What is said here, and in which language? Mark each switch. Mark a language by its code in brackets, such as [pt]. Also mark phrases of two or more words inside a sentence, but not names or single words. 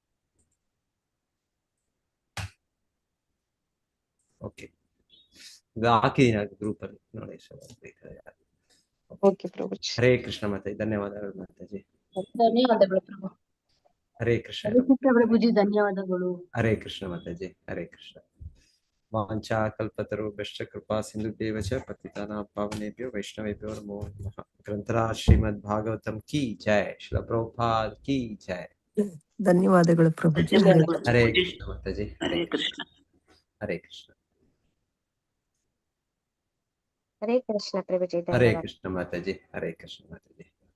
[kn] ಓಕೆ, ಹಾಕಿದೀನಿ ಗ್ರೂಪ್ ಅಲ್ಲಿ ನೋಡಿ. ಓಕೆ ಪ್ರಭುಜಿ. ಹರೇ ಕೃಷ್ಣ ಮಾತಾಜಿ, ಧನ್ಯವಾದಗಳು ಮಾತಾಜಿ. ಧನ್ಯವಾದಗಳು ಪ್ರಭು. ಹರೇ ಕೃಷ್ಣ ಪ್ರಭುಜಿ, ಧನ್ಯವಾದಗಳು. [sa] ಹರೇ ಕೃಷ್ಣ ಮಾತಾಜಿ, ಹರೇ ಕೃಷ್ಣ. ವಾಂಛಾ ಕಲ್ಪತರು ಬೆಷ್ಟ ಕೃಪಾ ಸಿಂಧುಭ್ಯೇವ ಚ ಪತಿತಾನಾಂ ಪಾವನೇಭ್ಯೋ ವೈಷ್ಣವೇಭ್ಯೋ ನಮೋ ನಮಃ. [hi] ग्रंथराज श्रीमद् भागवतम् की जय, श्रील प्रभुपाद की जय. [kn] ಧನ್ಯವಾದಗಳು ಪ್ರಭುಜಿ. ಹರೇ ಕೃಷ್ಣ ಮಾತಾಜಿ, ಹರೇ ಕೃಷ್ಣ. ಹರೇ ಕೃಷ್ಣ. ಹರೇ ಕೃಷ್ಣ ಪ್ರಭುಜಿ. ಹರೇ ಕೃಷ್ಣ ಮಾತಾಜಿ, ಹರೇ ಕೃಷ್ಣ ಮಾತಾಜಿ.